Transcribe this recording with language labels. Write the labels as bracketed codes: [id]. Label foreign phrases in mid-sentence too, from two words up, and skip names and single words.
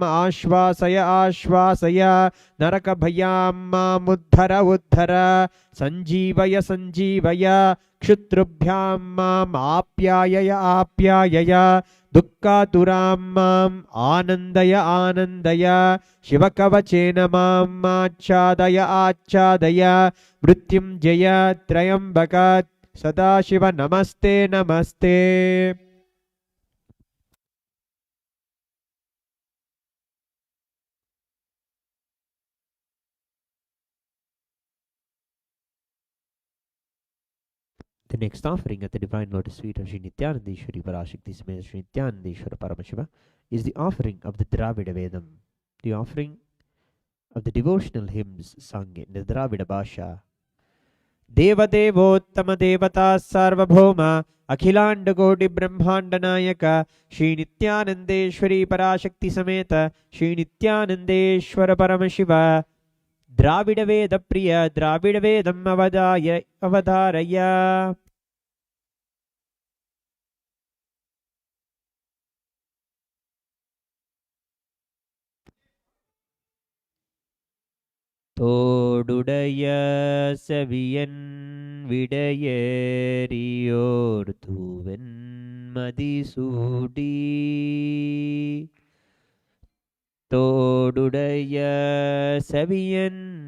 [sa] आश्वासय आश्वासय नरकभयां मामुद्धर उद्धर सञ्जीवय सञ्जीवय क्षुद्रुभ्यां माम् आप्यायय आप्यायय दुःखातुरां माम् आनन्दय आनन्दय शिवकवचेन माम् आच्छादय आच्छादय मृत्युञ्जय त्र्यम्बक सदाशिव नमस्ते नमस्ते। [en] The next offering at the Divine Lotus Feet of Sri Nityanandeshwari Parashakti Sameta Sri Nityanandeshwara Paramashiva is the offering of the Dravida Vedam, the offering of the devotional hymns sung in the Dravida Bhasha. [sa] देवदेवोत्तम देवता सार्वभौम अखिलाण्ड कोटि ब्रह्माण्ड नायक श्री नित्यानन्देश्वरी पराशक्ति समेत श्री नित्यानन्देश्वर परमशिव द्राविड वेद प्रिय द्राविड वेदं अवधारय. [ta] தோடுடைய செவியன் விடையேறியோர் தூவன் மதிசூடி தோடுடைய செவியன்